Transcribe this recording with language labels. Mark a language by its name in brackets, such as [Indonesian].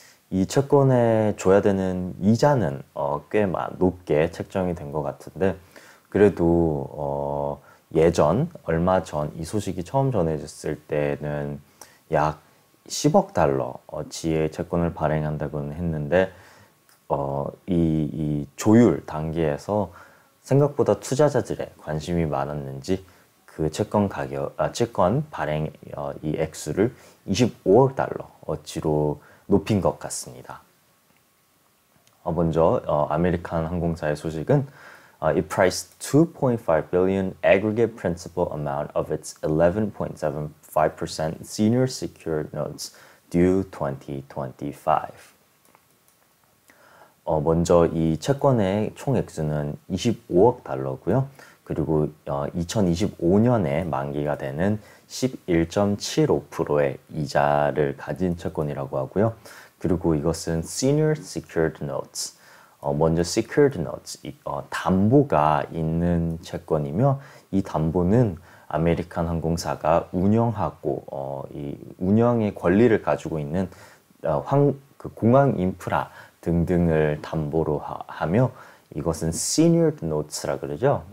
[Korean] 이 채권에 줘야 되는 이자는 꽤 높게 책정이 된 것 같은데, 그래도 예전 얼마 전 이 소식이 처음 전해졌을 때는 약 10억 달러 어치의 채권을 발행한다고는 했는데, 이 조율 단계에서 생각보다 투자자들의 관심이 많았는지 그 채권 발행 이 액수를 25억 달러 어치로 높인 것 같습니다. 먼저 아메리칸 항공사의 소식은 [English] it priced 2.5 billion aggregate principal amount of its 11.75% senior secured notes due 2025. [Korean] 먼저 이 채권의 총 액수는 25억 달러고요. 그리고 2025년에 만기가 되는 11.75%의 이자를 가진 채권이라고 하고요. 그리고 이것은 Senior Secured Notes, 먼저 Secured Notes, 담보가 있는 채권이며, 이 담보는 아메리칸 항공사가 운영하고 이 운영의 권리를 가지고 있는 그 공항 인프라 등등을 담보로 하며, 이것은 senior notes라 그러죠.